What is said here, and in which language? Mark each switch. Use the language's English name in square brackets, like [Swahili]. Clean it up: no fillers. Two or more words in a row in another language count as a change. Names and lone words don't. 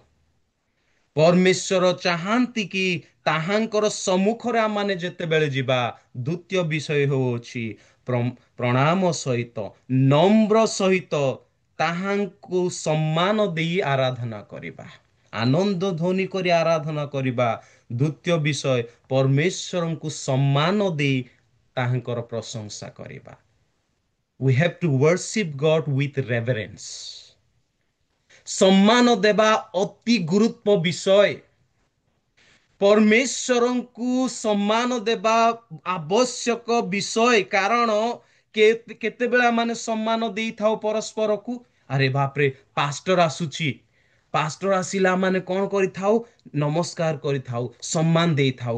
[Odia] ପରମେଶ୍ୱର ଚାହାନ୍ତି କି ତାହାଙ୍କର ସମ୍ମୁଖରେ ଆମମାନେ ଯେତେବେଳେ ଯିବା, ଦ୍ୱିତୀୟ ବିଷୟ ହେଉଅଛି ପ୍ରଣାମ ସହିତ, ନମ୍ର ସହିତ ତାହାଙ୍କୁ ସମ୍ମାନ ଦେଇ ଆରାଧନା କରିବା, ଆନନ୍ଦ ଧ୍ୱନି କରି ଆରାଧନା କରିବା। ଦ୍ୱିତୀୟ ବିଷୟ, ପରମେଶ୍ୱରଙ୍କୁ ସମ୍ମାନ ଦେଇ ତାହାଙ୍କର ପ୍ରଶଂସା କରିବା। [English] We have to worship God with reverence. [Odia] ସମ୍ମାନ ଦେବା ଅତି ଗୁରୁତ୍ୱ ବିଷୟ। ପରମେଶ୍ୱରଙ୍କୁ ସମ୍ମାନ ଦେବା ଆବଶ୍ୟକ ବିଷୟ। କାରଣ କେତେବେଳେ ଆମେ ସମ୍ମାନ ଦେଇଥାଉ ପରସ୍ପରକୁ, ଆରେ ବାପରେ ପାଷ୍ଟର ଆସୁଛି, ପାଷ୍ଟର ଆସିଲା ମାନେ କଣ କରିଥାଉ, ନମସ୍କାର କରିଥାଉ, ସମ୍ମାନ ଦେଇଥାଉ।